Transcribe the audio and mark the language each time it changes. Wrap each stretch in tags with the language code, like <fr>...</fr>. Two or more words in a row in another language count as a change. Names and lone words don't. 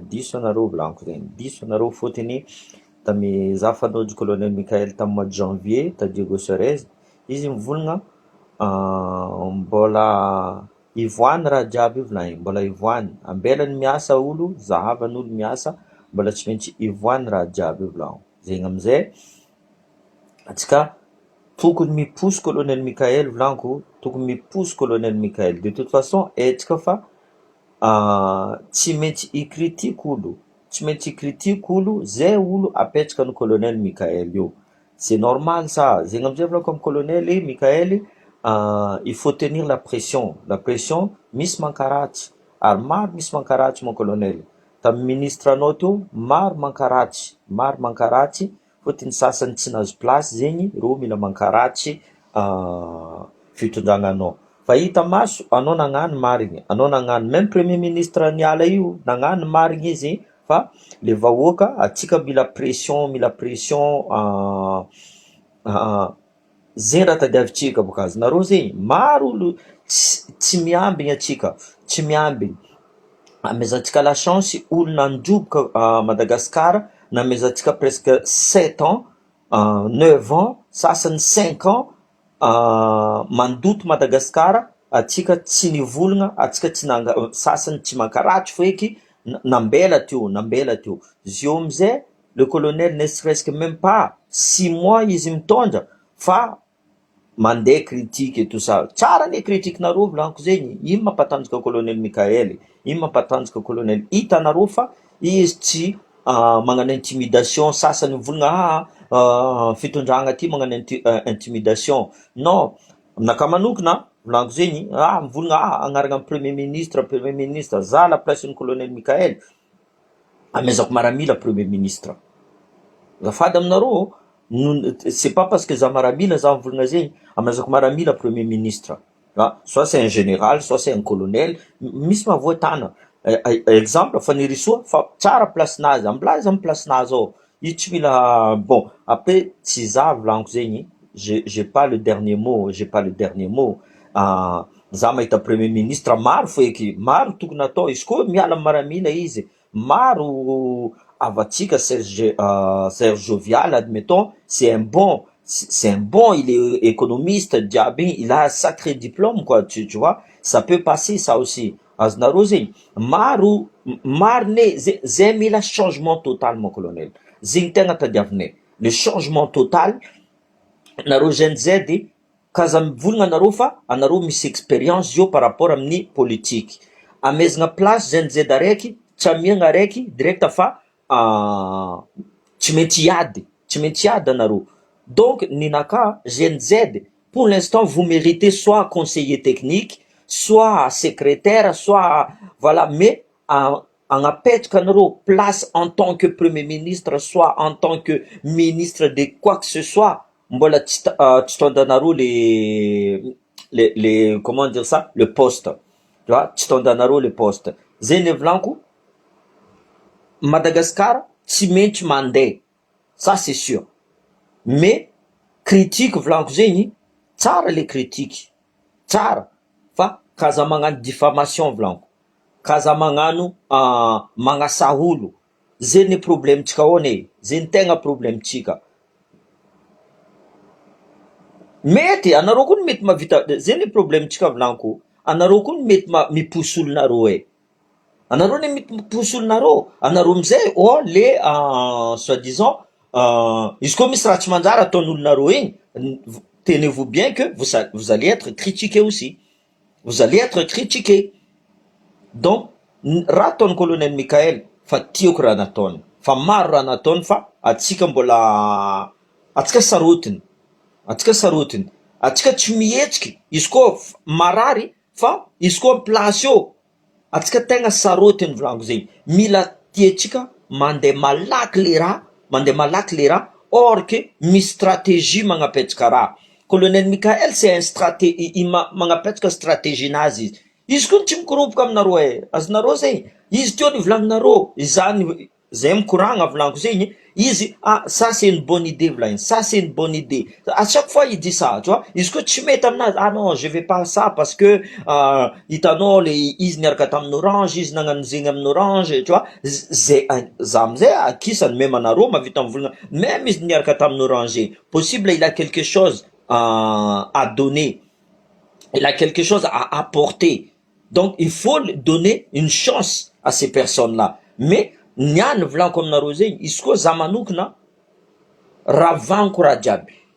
<mg>Diso anareo volaniko zegny, diso anareo fôtony tamy za fanôjo colonel Mikael tamy</mg> <fr>mois de janvier</fr> <mg>ta Diego Suarez, izy mivolagna mbola ivoany raha jiaby io volany, mbola ivoany, ambelany miasa olo, zahavan'olo miasa, mbola tsy maintsy ivoany raha jiaby io volagno. Zegny amizay atsika tokony miposy colonel Mikael volaniko, tokony miposy colonel Mikael.</mg> <fr>De toute façon</fr> <mg>haitsika fa tsy maintsy ikritike olo, tsy maintsy ikritike olo zay olo apetraka ny colonel Mikael io.</mg> <fr>C'est normal ça.</fr> <mg>Zegny amizay volako amy colonel Mikael,</mg> <fr>il faut tenir la pression. La pression</fr> <mg>misy mankaratsy, ary maro misy mankaratsy</mg> <fr>mon colonel.</fr> <mg>Tamy ministre anao teo maro mankaratsy, fôtony sasany tsy nahazo place zegny, rô mila mankaratsy fitondragnanao. Fa hita maso anao nagnano marigny, anao nagnano même</mg> <fr>premier ministre</fr> <mg>niala io nagnano marigny izy, fa le vahoaka atsika mila pression zay raha tadiavitsika bokazy. Nareo zegny maro olo tsy miambigny atsika, tsy miambigny. Amezantsika</mg> <fr>la chance</fr> <mg>olo nandroboka Madagascar, namezantsika</mg> <fr>presque 7 ans, 9 ans,</fr> <mg>sasany</mg> <fr>5 ans</fr> <mg>mandoto Madagascar, atsika tsy nivolagna, atsika tsy sasany tsy mankaratsy feky nambela teo. Zio amizay</mg> <fr>le colonel ne serait-ce que même pas 6 mois</fr> <mg>izy mitondra fa mandeha</mg> <fr>critique et tout ça.</fr> <mg>Tsara ne critique nareo volaniko zegny, ino mampatanjaka colonel Mikael, ino mampatanjaka colonel. Hitanareo fa izy tsy magnano intimidation. Sasany mivolagna fitondragna ty magnano intimidation. Non, aminakahy manokana volaniko zegny, mivolagna agnarana</mg> <fr>premier ministre,</fr> <mg>za</mg> <fr>la place</fr> <mg>ny colonel Mikael, amezako maramila</mg> <fr>premier ministre.</fr> <mg>Zafady aminareo,</mg> <fr>c'est pas parce que</fr> <mg>za maramila za mivolagna zegny, amezako maramila</mg> <fr>premier ministre. Soit c'est un général, soit c'est un colonel,</fr> <mg>misy mahavoatana. Exemple fa nirisoa fa tsara place-nazy, amblaza amy place-nazy ao. Io tsy mila bon, après tsy za volaniko zegny,</mg> <fr>j'ai pas le dernier mot.</fr> <mg>Za mahita</mg> <fr>premier ministre</fr> <mg>maro feky, maro tokony atao, izy koa miala maramila izy, maro avatsika Serge Jovial,</mg> <fr>admettons, c'est un bon, il est économiste diaby, il a un sacré diplôme quoi, tu vois, ça peut passer ça aussi.</fr> <mg>Azonareo zegny maro ne zay mila</mg> <fr>changement total mon colonel,</fr> <mg>zegny tegna tadiavinay,</mg> <fr>le changement total.</fr> <mg>Nareo GNZ kaza mivolagna anareo fa anareo misy expérience zio</mg> <fr>par rapport</fr> <mg>amin'ny politique. Amezagna place GNZ araiky, tsamiagna araiky direct fa tsy maintsy hiady anareo. Donc ninaka GNZ,</mg> <fr>pour l'instant vous méritez soit conseiller technique, soit secrétaire, soit voilà, mais</fr> <mg>agnapetraka anareo</mg> <fr>place en tant que premier ministre, soit en tant que ministre de quoi que ce soit,</fr> <mg>mbola tsy tondanareo</mg> <fr>les comment dire ça, le poste, tu vois,</fr> <mg>tsy tondanareo</mg> <fr>le poste.</fr> <mg>Zegny volaniko, Madagascar tsy maintsy mandeha,</mg> <fr>ça c'est sûr.</fr> <mg>Mais critique volaniko zegny, tsara</mg> <fr>le critique,</fr> <mg>tsara, fa kaza magnano diffamation volaniko, kaza magnano magnasa olo, zegny problemtsika ao ne, zegny tegna problemtsika. Mety anareo koa mety mavita, zegny problemtsika volaniko, anareo koa mety miposy olonareo anareo ne mety miposy olonareo, anareo amizay</mg> <fr>le soi-disant</fr> <mg>izy koa misy raha tsy manjary ataon'olonareo igny,</mg> <fr>tenez-vous bien que vous allez être critiqué aussi, vous allez être critiqué.</fr> <mg>Donc raha ataon'ny colonel Mikael fa tiako raha nataony, fa maro raha nataony, fa atsika mbola atsika sarotiny, atsika tsy mihetsiky, izy koa marary fa izy koa place io atsika tegna sarotiny volaniko zegny, mila tiatsika mandeha malaky le raha,</mg> <fr>or que</fr> <mg>misy stratégie magnapetraka raha. Colonel Mikael</mg> <fr>c'est un</fr> <mg>magnapetraka stratégie-nazy izy. Izy koa tsy mikoropoka aminareo azonareo zegny. Izy teo nivolaninareo, izany zay mikoragna volaniko zegny, izy</mg> <fr>ça c'est une bonne idée</fr> <mg>volagny,</mg> <fr>ça c'est une bonne idée. À chaque fois il dit ça, tu vois.</fr> <mg>Izy koa tsy mety aminazy,</mg> <fr>non, je vais pas ça parce que</fr> <mg>hitanao le izy niaraka tamin'ny Orange, izy nagnano zegny amin'ny Orange,</mg> <fr>tu vois.</fr> <mg>Zay za amizay akisany même anareo mavita mivolagna, même izy niaraka tamin'ny Orange,</mg> <fr>possible il a quelque chose à donner. Il a quelque chose à apporter. Donc, il faut donner une chance à ces personnes-là. Mais,</fr> <mg>niany volaniko aminareo zegny, izy koa za manokana, ravanko raha jiaby.</mg>